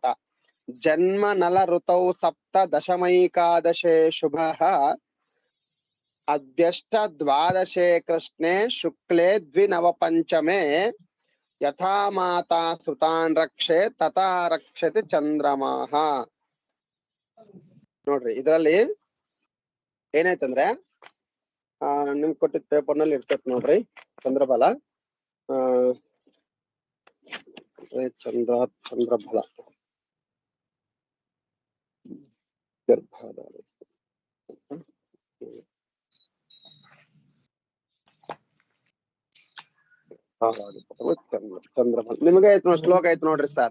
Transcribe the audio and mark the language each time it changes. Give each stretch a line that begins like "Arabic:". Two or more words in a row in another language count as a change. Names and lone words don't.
Sanskrit: జన్మ నల ఋతౌ సప్త దశమైకాదశే శుభః అభ్యష్ట ద్వాదశే కృష్ణే శుక్లే ద్వినవపంచమే యథా మాతా సుతాన్ రక్షే తథా రక్షతి ಚಂದ್ರಮಾಹ.
Kannada: ನೋಡ್ರಿ ಇದರಲ್ಲಿ ಏನಾಯ್ತಂದ್ರೆ ನಿಮ್ ಕೊಟ್ಟಿದ್ದ ಪೇಪರ್ ನಲ್ಲಿ ಇರ್ತೈತಿ ನೋಡ್ರಿ ಚಂದ್ರಬಲ. ಚಂದ್ರಬಲ ಗರ್ಭಾಧಾರ ಚಂದ್ರಬಲ ನಿಮಗೆ ಐತ್ ನೋಡಿ ಶ್ಲೋಕ ಐತ್ ನೋಡ್ರಿ ಸರ್.